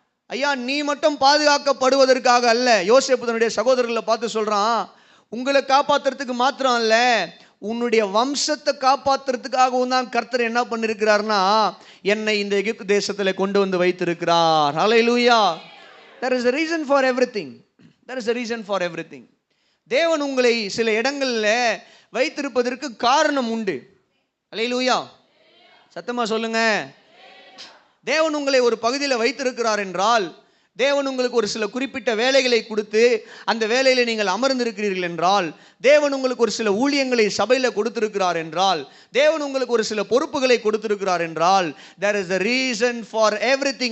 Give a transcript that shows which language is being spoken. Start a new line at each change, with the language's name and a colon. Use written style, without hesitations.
Tamil: ஐயா, நீ மட்டும் பாதுகாக்கப்படுவதற்காக அல்ல. யோசேப்பு தன்னுடைய சகோதரர்களை பார்த்து சொல்றான், உங்களை காப்பாத்துறதுக்கு மாத்திரம் அல்ல, உன்னுடைய வம்சத்தை காப்பாத்துறதுக்காகவும் தான் கர்த்தர் என்ன பண்ணிருக்கிறார்னா என்னை இந்த எகிப்து தேசத்தில் கொண்டு வந்து வைத்திருக்கிறார். அல்லேலூயா.
English: There is a reason for everything. There is a reason for everything.
Tamil: தேவன் உங்களை சில இடங்களில் வைத்திருப்பதற்கு காரணம் உண்டு. அல்லேலூயா. சத்தமா சொல்லுங்க. தேவன் உங்களை ஒரு பகுதியில் வைத்திருக்கிறார் என்றால், தேவன் உங்களுக்கு ஒரு சில குறிப்பிட்ட வேலைகளை கொடுத்து அந்த வேலையில் நீங்கள் அமர்ந்திருக்கிறீர்கள் என்றால், தேவன் உங்களுக்கு ஒரு சில ஊழியங்களை சபையில் கொடுத்திருக்கிறார் என்றால், தேவன் உங்களுக்கு ஒரு சில பொறுப்புகளை கொடுத்திருக்கிறார் என்றால்,
English: there is a reason for everything.